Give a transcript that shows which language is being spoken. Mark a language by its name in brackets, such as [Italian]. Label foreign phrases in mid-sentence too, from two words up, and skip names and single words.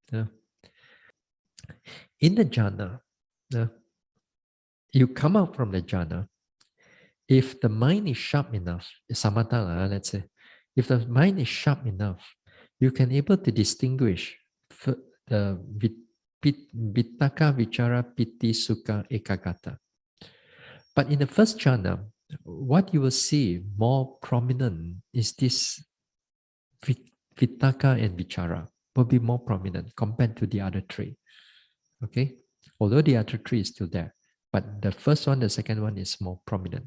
[English] In the jhana, you come out from the jhana. If the mind is sharp enough, samatha, let's say, if the mind is sharp enough, you can able to distinguish the [Pali] vitaka, vichara, piti, sukha, ekagata. [English] But in the first jhana, what you will see more prominent is this vitaka and vichara will be more prominent compared to the other three. Okay? Although the other three is still there, but the first one, the second one is more prominent.